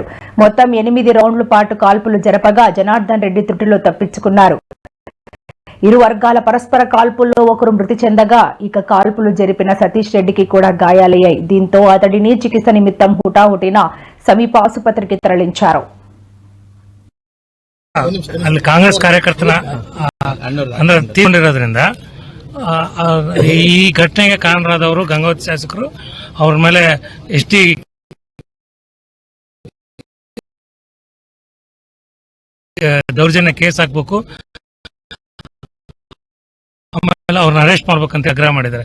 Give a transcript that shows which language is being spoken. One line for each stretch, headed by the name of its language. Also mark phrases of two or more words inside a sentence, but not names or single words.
Telugu: మొత్తం 8 రౌండ్ల పాటు కాల్పులు జరపగా జనార్దన్ రెడ్డి త్రుటిలో తప్పించుకున్నారు. ఇరు వర్గాల పరస్పర కాల్పుల్లో ఒకరు మృతి చెందగా ఇక కాల్పులు జరిపిన సతీష్ రెడ్డికి కూడా గాయాలయ్యాయి. దీంతో అతడిని చికిత్స నిమిత్తం హుటాహుటిన సమీప ఆసుపత్రికి తరలించారు.
Kannada: ಅಲ್ಲಿ ಕಾಂಗ್ರೆಸ್ ಕಾರ್ಯಕರ್ತನ ಅಂದ್ರೆ ತೀರ್ಕೊಂಡಿರೋದ್ರಿಂದ ಈ ಘಟನೆಗೆ ಕಾರಣರಾದವರು ಗಂಗಾವತಿ ಶಾಸಕರು ಅವ್ರ ಮೇಲೆ ಎಸ್ಟಿ ದೌರ್ಜನ್ಯ ಕೇಸ್ ಹಾಕ್ಬೇಕು, ಆಮೇಲೆ ಅವ್ರನ್ನ ಅರೆಸ್ಟ್ ಮಾಡ್ಬೇಕಂತ ಆಗ್ರಹ ಮಾಡಿದ್ದಾರೆ.